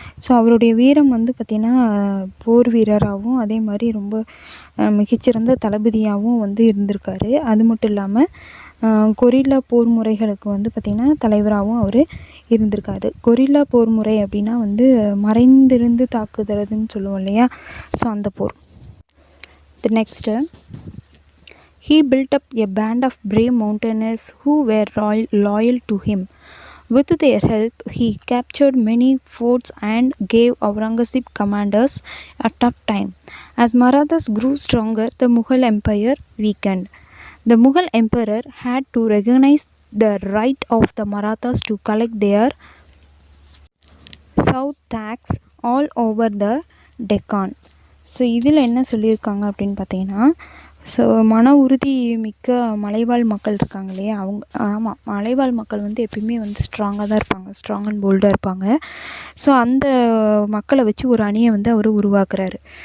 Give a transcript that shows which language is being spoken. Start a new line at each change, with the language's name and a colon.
Tamil: So அவருடைய வீரம் பார்த்திங்கன்னா போர் வீரராகவும் அதே மாதிரி ரொம்ப மிகச்சிறந்த தளபதியாகவும் இருந்திருக்காரு. அது மட்டும் இல்லாமல் கொரில்லா போர் முறைகளுக்கு பார்த்திங்கன்னா தலைவராகவும் அவர் இருந்திருக்காரு. கொரில்லா போர் முறை அப்படின்னா மறைந்திருந்து தாக்குதல்னு சொல்லுவோம் இல்லையா, ஸோ அந்த போர்.
English: The next, he built up a band of brave mountaineers who were loyal to him. With their help, he captured many forts and gave Aurangzeb commanders a tough time. As Marathas grew stronger, the Mughal Empire weakened. The Mughal emperor had to recognize the right of the Marathas to collect their south tax all over the Deccan.
Tamil: So இதில் என்ன சொல்லியிருக்காங்க அப்படின்னு பார்த்தீங்கன்னா, so மன உறுதி மிக்க மலைவாழ் மக்கள் இருக்காங்க இல்லையா, மலைவாழ் மக்கள் எப்பயுமே ஸ்ட்ராங்காக தான் இருப்பாங்க, ஸ்ட்ராங் அண்ட் போல்டாக இருப்பாங்க. ஸோ அந்த மக்களை வச்சு ஒரு அணியை அவர் உருவாக்குறாரு.